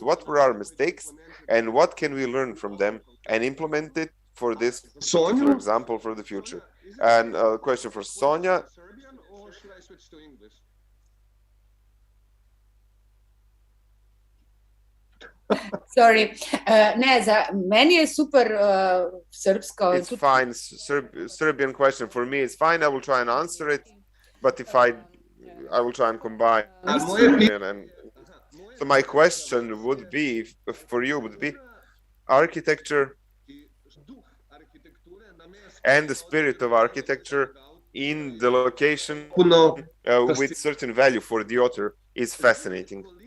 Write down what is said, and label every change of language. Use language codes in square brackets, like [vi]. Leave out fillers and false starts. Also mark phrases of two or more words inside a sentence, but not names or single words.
[en] What were our mistakes and what can we learn from them and implement it for this particular example for the future? And a question for Sonia. Sorry, [sr] ne, za meni je super srpsko. [en] It's fine. Serbian question for me is fine. I will try and answer it, but if I will try and combine Serbian and so my question would be for you would be architecture and the spirit of architecture in the location with certain value for the author is fascinating.